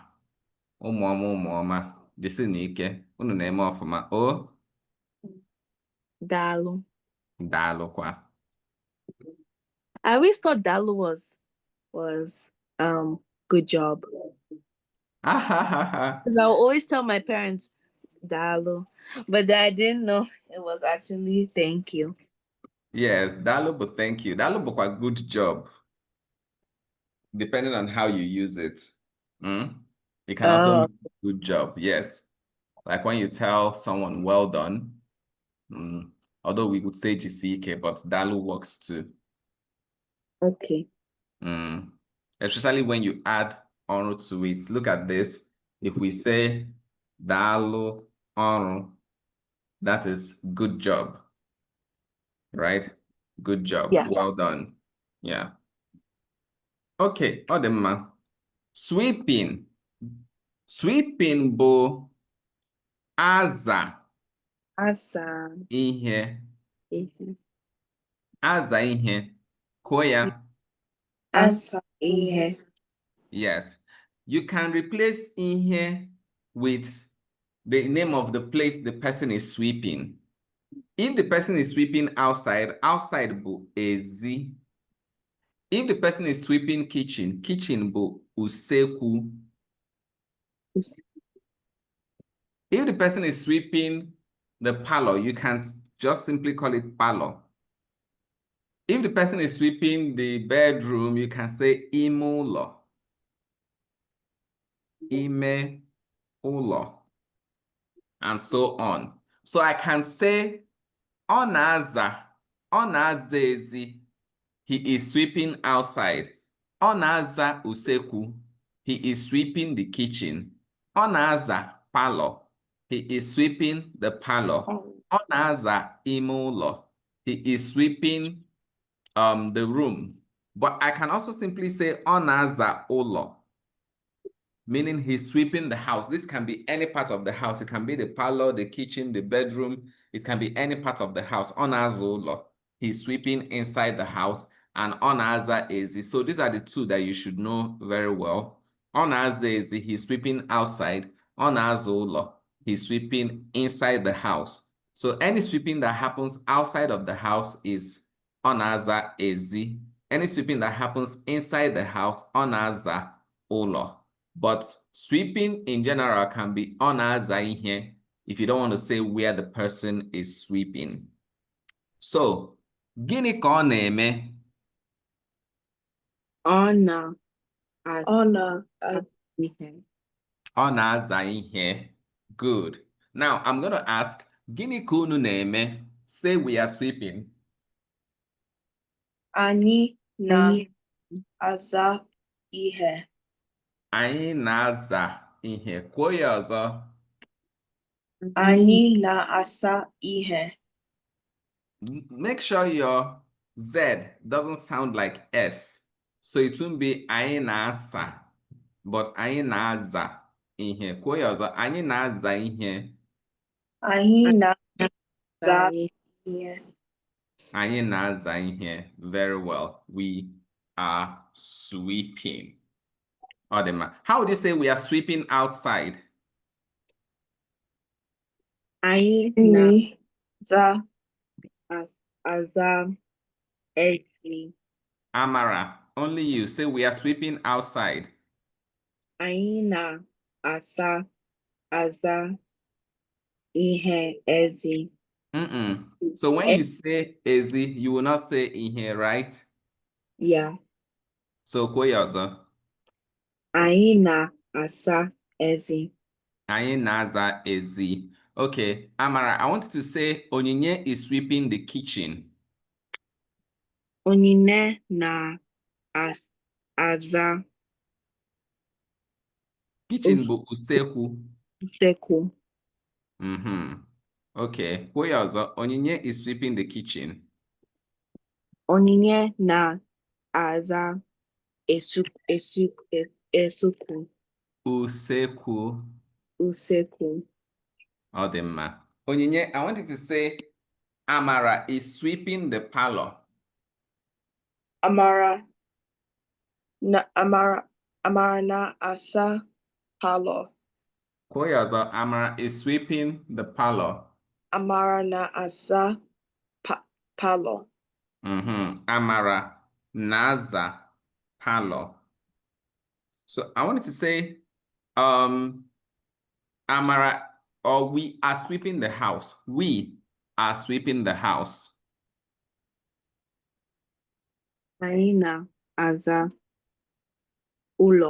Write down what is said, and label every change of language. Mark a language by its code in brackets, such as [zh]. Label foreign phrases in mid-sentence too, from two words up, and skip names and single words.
[ig] Ụmụọma. Jisi n'ike. Unu na-eme ọfụma. O? Daalụ. Daalụkwa. [en] I always thought Daalụ was good job. Because I always tell my parents Daalụ, but I didn't know it was actually thank you. Yes, Daalụ but thank you. [ig] Daalụ bụkwa [en] good job. Depending on how you use it. It can also mean good job. Yes. Like when you tell someone well done. Although we would say jisike, but Daalụ works too. Okay. Especially when you add ọrụ to it. Look at this. If we say Daalụ ọrụ, that is good job. Right? Good job. Yeah. Well done. Yeah. [ig] Okay. Ọ dị mma. [en] Sweeping. Sweeping [ig] bụ aza ihe. Aza ihe. Kwuo ya. Asa ihe. [en] Yes. You can replace ihe with the name of the place the person is sweeping. If the person is sweeping outside [ig] bụ ezi. [en] If the person is sweeping kitchen [ig] bụ usekwu. [en] If the person is sweeping the parlor, you can just simply call it parlor. If the person is sweeping the bedroom, you can say [ig] ime ụlọ. Ime ụlọ. [en] And so on. So I can say [ig] ọ na-aza ezi. [en] He is sweeping outside. [ig] Ọ na-aza usekwu. [en] He is sweeping the kitchen. [ig] Ọ na-aza parlor. [en] He is sweeping the parlor. [ig] Ọ na-aza ime ụlọ. [en] He is sweeping the room. But I can also simply say [ig] ọ na-aza ụlọ, [en] meaning he's sweeping the house. This can be any part of the house. It can be the parlor, the kitchen, the bedroom. It can be any part of the house. [ig] Ọ na-aza ụlọ. [en] He's sweeping inside the house. [ig] And ọ na-aza ezi. [en] So these are the two that you should know very well. [ig] Ọ na-aza ezi, [en] he's sweeping outside. [ig] Ọ na-aza ụlọ, [en] he's sweeping inside the house. So any sweeping that happens outside of the house is [ig] ọ na-aza ezi. [en] Any sweeping that happens inside the house, [ig] ọ na-aza ụlọ. [en] But sweeping in general can be [ig] ọ na-aza ihe [en] if you don't want to say where the person is sweeping. So, [ig] gịnị ka ọ na-eme? Ọ na-aza ihe. [en] Good. Now, I'm going to ask, [ig] gịnị ka unu na-eme? [en] Say we are sweeping. [ig] Anyị na-aza ihe. Anyị na-aza ihe. Kwuo ya ọzọ. Anyị na-asa ihe. [en] Make sure your Z doesn't sound like S. So it won't be [ig] anyị na-asa, [en] but [ig] anyị na-aza ihe. Kwuo ya ọzọ. Anyị na-aza ihe. Anyị na-aza ihe. Anyị na-aza ihe. [en] Very well. We are sweeping. How would you say we are sweeping outside? [ig] Anyị na-aza ezi. [en] Amara, only you. Say we are sweeping outside. [ig] Anyị na-aza ihe ezi. [en] So when you say ezi, you will not say ihe, right? Yeah. [ig] So kwuo ya ọzọ. Anyị na-asa ezi. Anyị na-aza ezi. [en] Okay, Amara, I want you to say Onyinye is sweeping the kitchen. [ig] Onyinye na-aza Kitchen bụ usekwu. usekwu. Okay, kwuo ya ọzọ. [en] Onyinye is sweeping the kitchen. [ig] Onyinye na-aza usekwu. Usekwu. Ọ dị mma. Onyinye, [en] I want you to say Amara is sweeping the parlor. [ig] Amara na-asa parlor. Kwuo ya ọzọ. [en] Amara is sweeping the parlor. [ig] Amara na-asa parlor. Amara na-aza parlor. [en] So I wanted to say, Amara, or we are sweeping the house. We are sweeping the house. [ig] Anyị na-aza ụlọ.